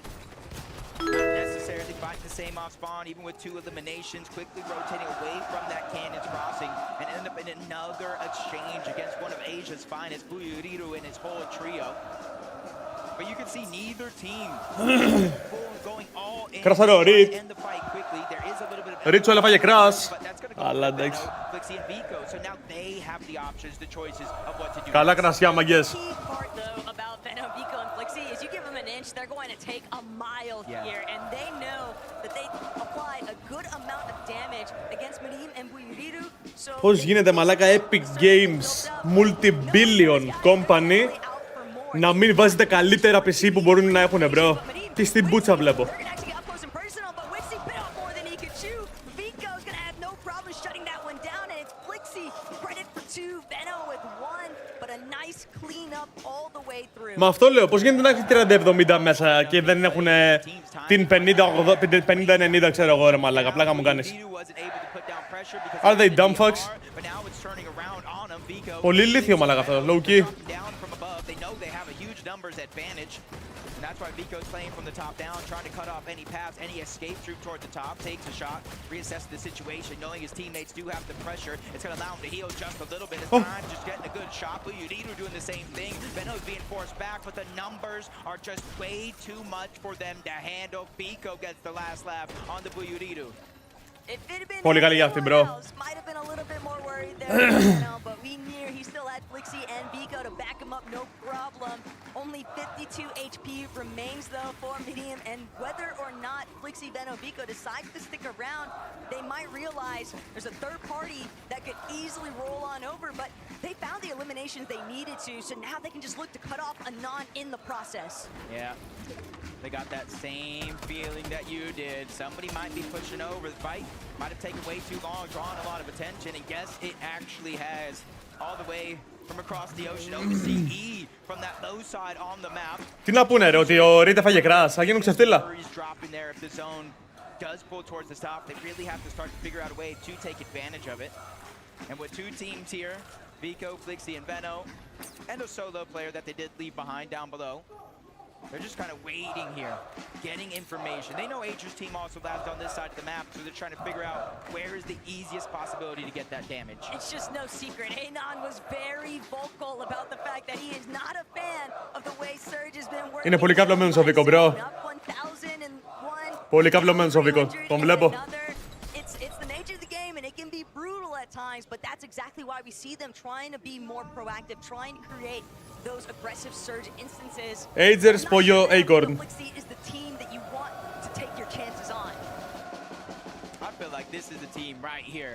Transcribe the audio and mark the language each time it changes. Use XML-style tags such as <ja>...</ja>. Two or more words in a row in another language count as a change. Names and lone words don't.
<en>Not necessarily fighting the same off spawn, even with 2 eliminations, quickly rotating away from that cannon's crossing and end up in another exchange against one of Asia's finest, Buyuriru and his whole trio. But you can see neither team going all in to end the fight quickly. There is a little bit of</en> <el>Ritual έφαγε crash. Αλλά εντάξει.</el> <en>So now they have the options, the choices of what to do.</en> <el>Καλά κρασιά, μαγκές.</el> <en>Is you give them an inch, they're going to take a mile here, and they know that they applied a good amount of damage against Marim and Buyuriru. So</en> <el>πώς γίνεται μαλάκα Epic Games</el> <en>multi-billion company</en> <el>να μην βάζετε καλύτερα PC που μπορούν να έχουν, bro. Τι στην μπούτσα βλέπω. Μα αυτό λέω, πώς γίνεται να έχει 30-70 μέσα και δεν έχουν την 50-90, ξέρω εγώ, ρε μαλάκα, πλάκα μου κάνεις.</el> <en>Are they dumb fucks?</en> <el>Πολύ λίθιο μαλάκα αυτό,</el> <en>low key. know they have a huge numbers advantage. And that's why Vico's playing from the top down, trying to cut off any paths, any escape through toward the top, takes a shot, reassesses the situation, knowing his teammates do have the pressure. It's going to allow him to heal just a little bit of time, just getting a good shot. Buyuriru doing the same thing. Veno's being forced back, but the numbers are just way too much for them to handle. Vico gets the last laugh on the Buyuriru. If it had been</en> <el>Πολύ καλή για αυτή, bro.</el> <en>might have been a little bit more worried there, but we knew he still had Flixie and Vico to back him up, no problem. Only 52 HP remains though for Medium, and whether or not Flixie, Veno, Vico decide to stick around, they might realize there's a third party that could easily roll on over, but they found the eliminations they needed to, so now they can just look to cut off Anon in the process. Yeah, they got that same feeling that you did. Somebody might be pushing over the fight. Might have taken way too long, drawn a lot of attention, and guess it actually has. All the way from across the ocean, OCE from that low side on the map.</en> <el>Τι να πούνε ρε, ότι ο Ρίτ έφαγε κράς, θα γίνουν ξεφτύλα.</el> <en>Dropping there if the zone does pull towards the top, they really have to start to figure out a way to take advantage of it. And with two teams here, Vico, Flixie, and Veno, and a solo player that they did leave behind down below, they're just kind of waiting here, getting information. They know Ager's team also lands on this side of the map, so they're trying to figure out where is the easiest possibility to get that damage. It's just no secret. Anon was very vocal about the fact that he is not a fan of the way Surge has been working.</en> <el>Είναι πολύ καυλωμένος ο Βίκο, bro. Πολύ καυλωμένος ο Βίκο, τον βλέπω.</el> <en>It's the nature of the game, and it can be brutal at times, but that's exactly why we see them trying to be more proactive, trying to create those aggressive Surge instances. Agers, Pollo, Acorn. Flixie is the team that you want to take your chances on. I feel like this is the team right here.</en>